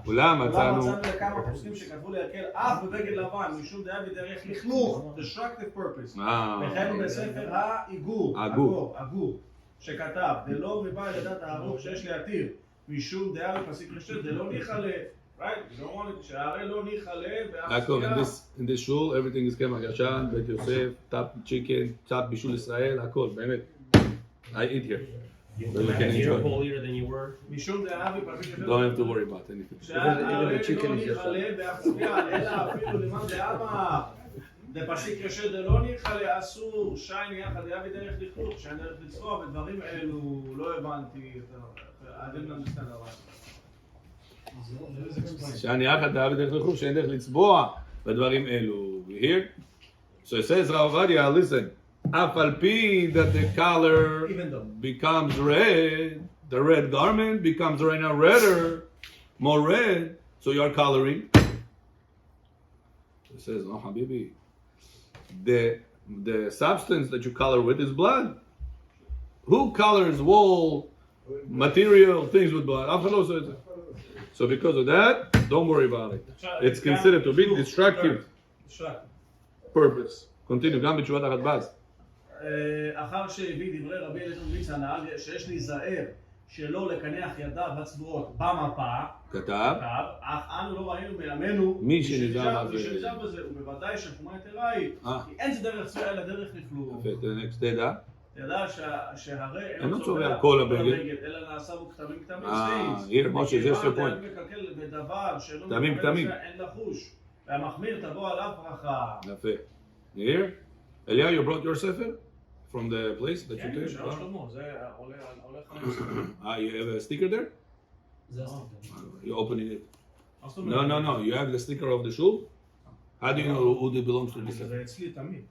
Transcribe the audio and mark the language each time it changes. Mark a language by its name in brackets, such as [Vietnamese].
[Hebrew] אולם מצאנו... לכמה פוסקים שכתבו להקל אף בבגד לבן, משום דעה בדרך לכלוך, [English] destructive purpose. [Hebrew] וכן בספר העגור, שכתב, דלא מבא לדעת הערוך שיש להתיר, משום דעה בפסיק רשת, דלא ניחלה. [English] Right? You don't want it, [Hebrew] שהרי לא ניחלה, יעקב, [English] in this shul, everything is [Hebrew] קמח ישן, בית יוסף, טאפ צ'יקן, טאפ בישול ישראל, הכל, באמת. [English] I eat here. So you can enjoy. holier than you were. [Hebrew] משום דעה בפסיק רשת. [English] Don't have to worry about anything. [Hebrew] שהרי לא ניחלה, בהחצביה, אלא אפילו למען דעה בפסיק רשת דלא ניחלה, אסור, שייני יחד דעה בדרך לכלוך, שאין דרך לצבוע, ודברים אלו לא הבנתי, [English] I didn't understand that. [Hebrew] שאני יחד דעה בדרך לכלוך, שאין דרך לצבוע בדברים אלו. [English] Here? So it says, Rav Ovadia, listen, [Hebrew] אף על פי [English] that the color becomes red, the red garment becomes right now redder, more red, so you are coloring. It says, no, Habibi, the substance that you color with is blood. Who colors wool, material, things with blood? [Hebrew] אף אחד לא עושה את זה. [English] So because of that, don't worry about it. It's considered to be destructive purpose. [Hebrew] Continue, גם בתשובת הרדב"ז. אחר שהביא דברי רבי אליעזר מליץ הנ"ל, שיש להיזהר שלא לקנח ידיו הצבועות במפה, כתב, אך אנו לא ראינו מימינו מי שנזהר בזה, ובוודאי שחומה יתרה היא, כי אין זה דרך צבועה אלא דרך לכלוך. יפה, תדע. תדע שהרי אינו צובע כל הבגד, אלא נעשה בו כתמים [English] here, Moshe, there's your point. [Hebrew] מקלקל בדבר שאינו כתמים, כתמים. אין לחוש, והמחמיר תבוא עליו ברכה. יפה. Here? [English] Elia, you brought your sefer from the place that you [Hebrew] כן, [English] did? [Hebrew] שלוש שלמה, זה עולה 5. [English] You have a sticker there? You're opening it. No, you have the sticker of the shul? How do you know who it belongs to this sefer? [Hebrew] זה אצלי תמיד.